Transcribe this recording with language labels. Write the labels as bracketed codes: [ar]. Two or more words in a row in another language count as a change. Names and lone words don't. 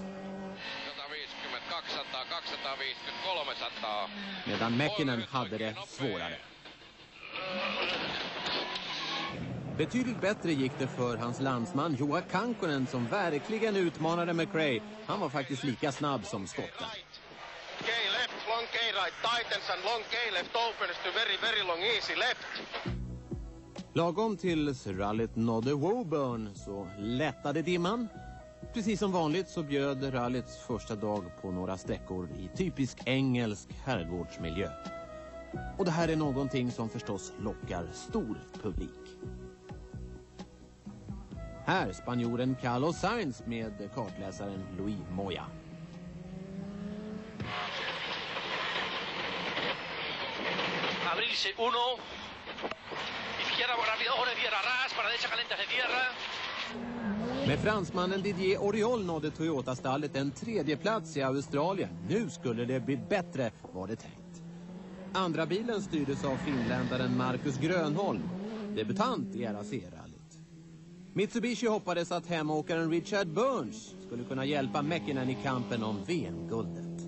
[sv] 250, 250, 300. Medan Mäkinen hade det svårare. Betydligt bättre gick det för hans landsman Juha Kankkonen som verkligen utmanade Mcrae. Han var faktiskt lika snabb som skotten. [en] Long K right tightens and long K left opens to very long easy left. [sv] Lagom tills rallyt nådde Woburn så lättade dimman. Precis som vanligt så bjöd rallyts första dag på några sträckor i typisk engelsk herrgårdsmiljö. Och det här är någonting som förstås lockar stor publik. Här spanjoren Carlos Sainz med kartläsaren Louis Moya. [es] dice 1. Izquierda rápido, ojo de tierra, ras, para derecha caliente se cierra. [sv] Med fransmannen Didier Auriol nådde Toyota-stallet en tredje plats i Australien. Nu skulle det bli bättre, var det tänkt. Andra bilen styrdes av finländaren Marcus Grönholm, debutant i RAC-rallyt. Mitsubishi hoppades att hemåkaren Richard Burns skulle kunna hjälpa Mäkinen i kampen om VM-guldet.